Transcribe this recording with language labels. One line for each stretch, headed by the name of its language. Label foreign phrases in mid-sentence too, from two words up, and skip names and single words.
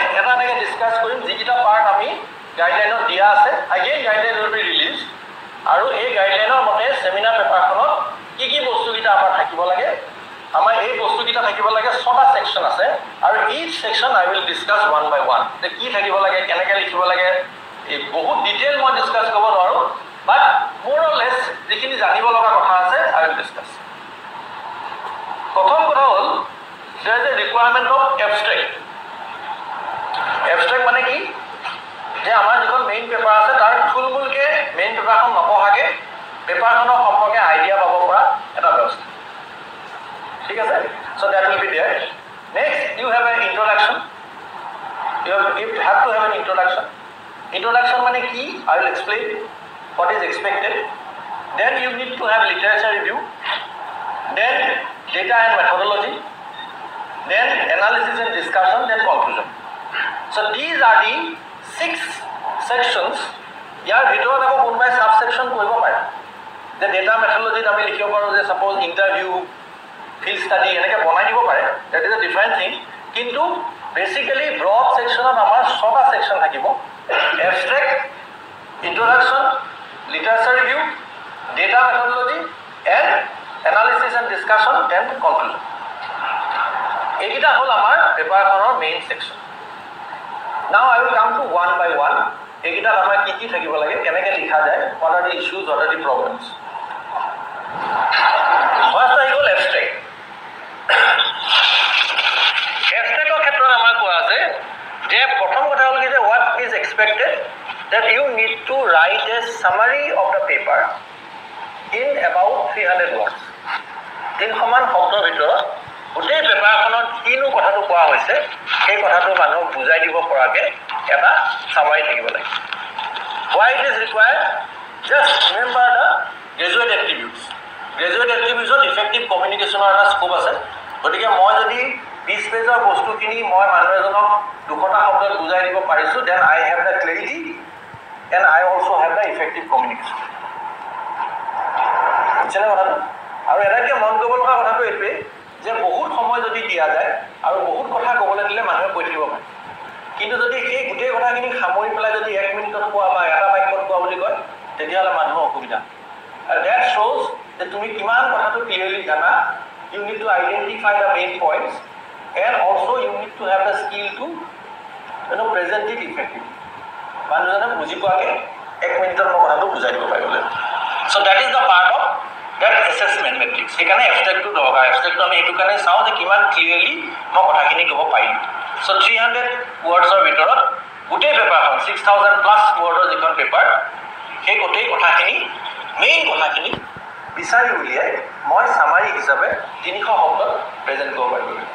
Assamese: কথা এনেকৈ ডিছকাছ কৰিম যিকেইটা পাৰ্ট আমি গাইডলাইনত দিয়া আছে
English: again guideline will be release
Assamese: আৰু এই গাইডলাইনৰ মতে চেমিনাৰ পেপাৰখনত কি বস্তুকেইটা আমাৰ থাকিব লাগে আমাৰ এই বস্তুকেইটা থাকিব লাগে 6টা সেকশন আছে আৰু
English: each section I will discuss one by one
Assamese: যে কি থাকিব লাগে কেনেকৈ লিখিব লাগে এই বহুত ডিটেইল মই ডিছকাছ কৰিব নোৱাৰোঁ
English: but more or less
Assamese: যিখিনি জানিব লগা কথা আছে
English: I will discuss
Assamese: প্ৰথম কথা হ'ল
English: there is a requirement of abstract abstract
Assamese: মানে কি যে আমাৰ যিখন
English: main paper
Assamese: আছে তাৰ থুলমূলকৈ
English: main paper
Assamese: নপঢ়াকৈ পেপাৰখনৰ সম্পৰ্কে আইডিয়া পাব পৰা এটা ব্যৱস্থা ঠিক আছে
English: so that will be there next you have an introduction you have to have an introduction
Assamese: মানে কি
English: I will explain what is expected then you need to have literature review then data and methodology then analysis and discussion then conclusion so these are the 6 sections
Assamese: ইয়াৰ ভিতৰত আকৌ কোনোবাই সাব সেকশন কৰিব পাৰে যে
English: data methodology
Assamese: আমি লিখিব পাৰোঁ যে
English: suppose interview field study
Assamese: এনেকৈ বনাই দিব পাৰে দ্যাট
English: is a different thing
Assamese: কিন্তু বেসিক্যালি
English: broad section
Assamese: আমাৰ 6টা সেকশন থাকিব
English: abstract introduction literature review data methodology and analysis and discussion and conclusion
Assamese: এইকেইটা হ'ল আমাৰ পেপাৰখনৰ
English: main section now I will come to one by one
Assamese: এইকেইটাত আমাৰ কি থাকিব লাগে কেনেকৈ লিখা যায়
English: what are the issues what are the problems
Assamese: ফাৰ্ষ্ট আহি গ'ল এবষ্ট্ৰেক্ট এবষ্ট্ৰেক্টৰ ক্ষেত্ৰত আমাৰ কোৱা আছে যে প্ৰথম কথা হ'ল কি যে
English: what is expected that you need to write a summary of the paper in about 300 words
Assamese: 300 শব্দৰ ভিতৰত গোটেই পেপাৰখনত কিনো কথাটো কোৱা হৈছে সেই কথাটো মানুহক বুজাই দিব পৰাকৈ এটা সামাৰি থাকিব লাগে
English: why it is required just remember the graduate attributes
Assamese: ত
English: effective communication
Assamese: এটা স্কোপ আছে গতিকে মই যদি 20 পেজৰ বস্তুখিনি মই মানুহ এজনক 200টা শব্দত বুজাই দিব পাৰিছো
English: then I have the clarity and I also have the effective communication
Assamese: বুজিলে কথাটো আৰু এনেকৈ মন কৰিব লগা কথাটো এইটোৱে যে বহুত সময় যদি দিয়া যায় আৰু বহুত কথা ক'বলৈ দিলে মানুহে কৈ থাকিব পাৰে কিন্তু যদি এই গোটেই কথাখিনি সামৰি পেলাই যদি 1 মিনিটত কোৱা বা এটা বাক্যত কোৱা বুলি কয় তেতিয়াহ'লে মানুহৰ অসুবিধা আৰু
English: that shows
Assamese: যে তুমি কিমান কথাটো ক্লিয়াৰলি জানা
English: you need to identify the main points and also you need to have the skill to present it effectively
Assamese: মানুহজনে বুজি পোৱাকৈ 1 মিনিটত মই কথাটো বুজাই দিব পাৰিবলৈ
English: so that is the part of that assessment matrix
Assamese: সেইকাৰণে এবষ্ট্ৰেক্টটো দৰকাৰ এবষ্ট্ৰেক্টটো আমি এইটো কাৰণে চাওঁ যে কিমান ক্লিয়াৰলি মই কথাখিনি ক'ব পাৰিম
English: so 300 words
Assamese: ৰ ভিতৰত গোটেই পেপাৰখন 6000
English: plus word
Assamese: যিখন পেপাৰ সেই গোটেই কথাখিনি মেইন কথাখিনি বিচাৰি উলিয়াই মই সামাৰি হিচাপে 300 শব্দত প্ৰেজেণ্ট কৰিব পাৰিম